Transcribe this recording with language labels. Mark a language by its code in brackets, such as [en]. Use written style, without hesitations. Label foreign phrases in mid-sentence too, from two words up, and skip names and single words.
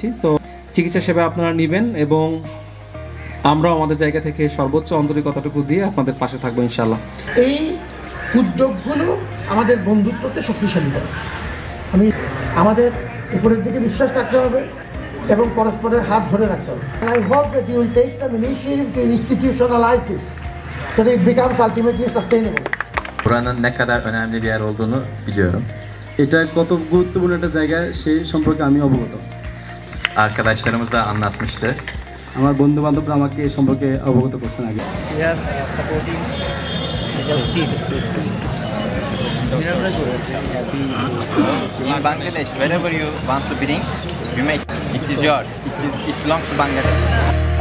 [bn] সো চিকিৎসা সেবা আপনারা নেবেন এবং আমরা আমাদের জায়গা থেকে সর্বোচ্চ আন্তরিকতাটুকু দিয়ে আপনাদের পাশে থাকবো ইনশাআল্লাহ। এই উদ্যোগগুলো আমাদের বন্ধুত্বকে শক্তিশালী করে। আমাদের উপরের দিকে বিশ্বাস রাখতে হবে এবং পরস্পরের হাত ধরে রাখতে হবে। [en] I hope that you will take some initiative to institutionalize this so that it becomes ultimately sustainable. [tr] Buranın ne kadar önemli bir yer olduğunu biliyorum. [bn] এটা কত গুরুত্বপূর্ণ একটা জায়গা সেই সম্পর্কে আমি অবগত। [tr] Arkadaşlarımız da anlatmıştı. [bn] আমার বন্ধু বান্ধবরা আমাকে এই সম্পর্কে অবগত করছেন আগে। [en] In Bangladesh, wherever you want to bring, you make. It is yours. It belongs to Bangladesh.